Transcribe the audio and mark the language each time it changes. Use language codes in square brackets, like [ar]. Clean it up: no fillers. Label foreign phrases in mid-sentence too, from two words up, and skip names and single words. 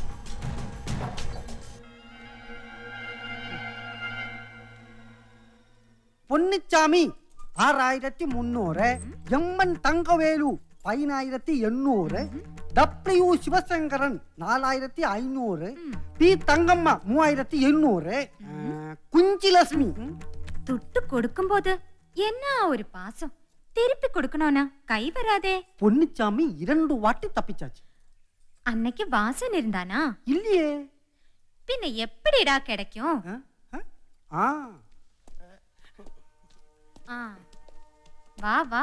[ml] പൊന്നിച്ചാമി 6300, എമ്മൻ തങ്കവേലു 10800, ഡബ്ല്യു ശിവശങ്കരൻ 4500, പി തങ്കമ്മ 3800, കുഞ്ചിലക്ഷ്മി. [ta] துட்டு கொடுக்கும் போது என்ன ஒரு பாசம், திருப்பி கொடுக்கணும்னா கை வராதே. പൊന്നിച്ചാമി 2 வாட்டி தப்பிச்சாச்சு. அன்னைக்கு வாசன் இருந்தானா? இல்லையே. பின்ன எப்படிடா கிடைக்கும்? வா வா.